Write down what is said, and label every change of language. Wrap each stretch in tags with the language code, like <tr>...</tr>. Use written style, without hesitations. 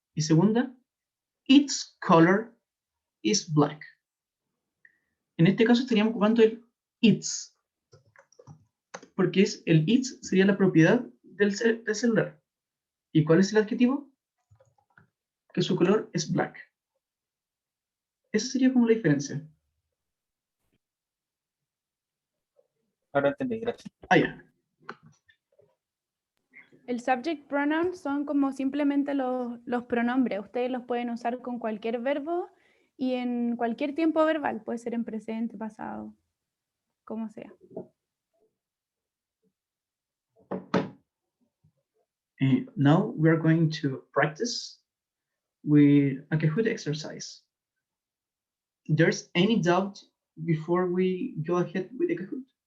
<es>Y segunda,</es> <en>its color is black.</en> <es>En este caso estaríamos ocupando el its, porque el its sería la propiedad del celular. ¿Y cuál es el adjetivo? Que su color es black. Esa sería como la diferencia. Ahora entendí, gracias. Ya. El subject pronoun son como simplemente los pronombres. Ustedes los pueden usar con cualquier verbo y en cualquier tiempo verbal. Puede ser en presente, pasado, como sea.</es> <en>Now we are going to practice with a Kahoot exercise. There's any doubt before we go ahead with the Kahoot?</en>